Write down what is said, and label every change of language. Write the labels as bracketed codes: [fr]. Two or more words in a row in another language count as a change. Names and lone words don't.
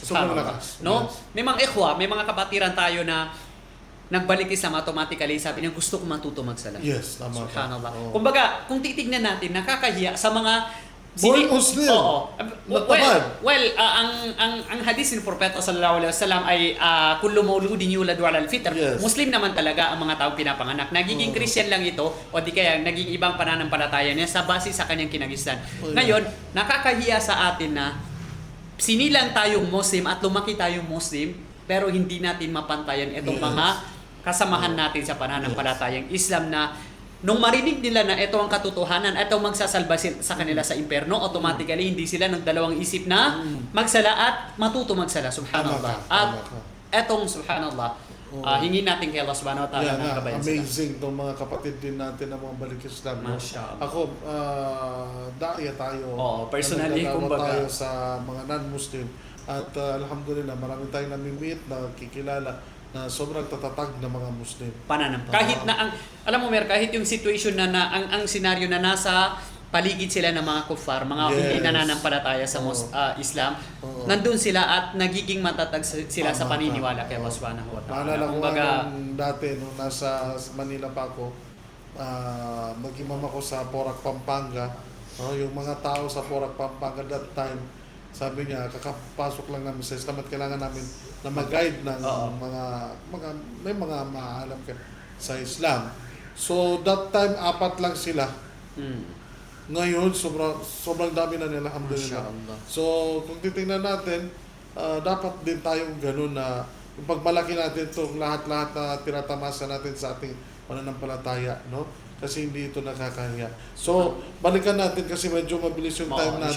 [tl] Sobrang lakas. No? Yes. May mga ikhwa, may mga kapatiran tayo na nagbalik Islam automatically, sabi niya, gusto ko matuto magsala. Yes, tama ka. Subhanallah. Oo. Kumbaga, kung titignan natin, nakakahiya sa mga [en] Born Muslim. [tl] Oo. Natamad. Ang hadis ng Propeta [ar] صلى الله عليه وسلم [tl] ay [ar] كل مولود يولد على الفطرة. [tl] Yes. Muslim naman talaga ang mga taong pinapanganak. Nagiging Christian lang ito o di kaya naging ibang pananampalataya niya sa base sa kanyang kinagisnan. Ngayon, nakakahiya sa atin na sinilang tayong Muslim at lumaki tayong Muslim pero hindi natin mapantayan itong mga kasamahan natin sa pananampalatayang Islam na nung marinig nila na ito ang katotohanan, ito ang magsasalba sa kanila sa impyerno, automatically hindi sila nagdalawang isip na magsala at matuto magsala. Subhanallah. At etong subhanallah, hingin natin kay Allah [ar] سبحانه وتعالى [tl] ng kabayan sila. Amazing itong mga kapatid din natin ng mga balik Islam. [ar] ما شاء الله. [tl] Ako, daya tayo. Oo, personally, Nagdadalawa kumbaga. tayo sa mga non-Muslim. At alhamdulillah, marami tayong namimit, nakikilala na sobrang tatatag ng mga Muslim. Kahit na alam mo kahit yung situation na, ang senaryo na nasa paligid sila ng mga kuffar, mga hindi nananampalataya sa Islam, nandun sila at nagiging matatag sila sa paniniwala kay Allah [ar] سبحانه وتعالى. [tl] Naalala ko nung dati, nung nasa Manila pa ako, mag-imam ako sa Porac, Pampanga. Yung mga tao sa Porac, Pampanga that time, sabi niya, kakapasok lang namin sa Islam at kailangan namin na mag-guide ng may mga maalam ka sa Islam. So that time, 4 lang sila. Mm. Ngayon, sobrang dami na nila, alhamdulillah. Mashallah. So, kung titingnan natin, dapat din tayong ganun na yung pagmalaki natin itong lahat-lahat na tinatamasa natin sa ating pananampalataya, no? Kasi hindi ito nakakahiya. So, balikan natin kasi medyo mabilis yung time natin.